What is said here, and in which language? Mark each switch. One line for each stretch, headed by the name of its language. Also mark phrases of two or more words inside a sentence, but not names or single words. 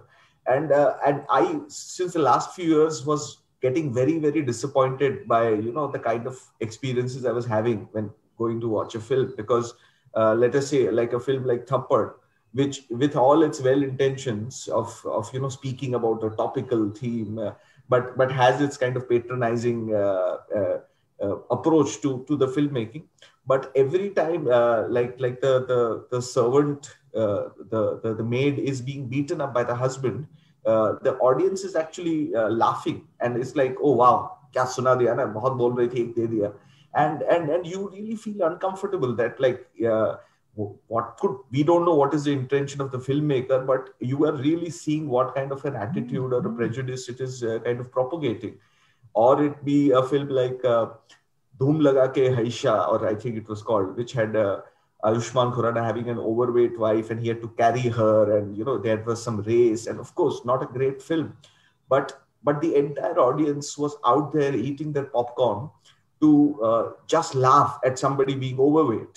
English: And I, since the last few years, was getting very, very disappointed by the kind of experiences I was having when going to watch a film, because let us say like a film like Thappad, which with all its well intentions of speaking about a topical theme, but has its kind of patronizing approach to the filmmaking. But every time like the servant, the maid is being beaten up by the husband, the audience is actually laughing, and it's like, oh wow,
Hindi: क्या सुना दिया ना, बहुत बोल रही थी, एक दे दिया.
English: And you really feel uncomfortable that like we don't know what is the intention of the filmmaker, but you are really seeing what kind of an attitude or a prejudice it is kind of propagating. Or it be a film like Dhoom Laga Ke Haisha, or I think it was called, which had Ayushmann Khurrana having an overweight wife, and he had to carry her, and there was some race, and of course not a great film, but the entire audience was out there eating their popcorn to just laugh at somebody being overweight.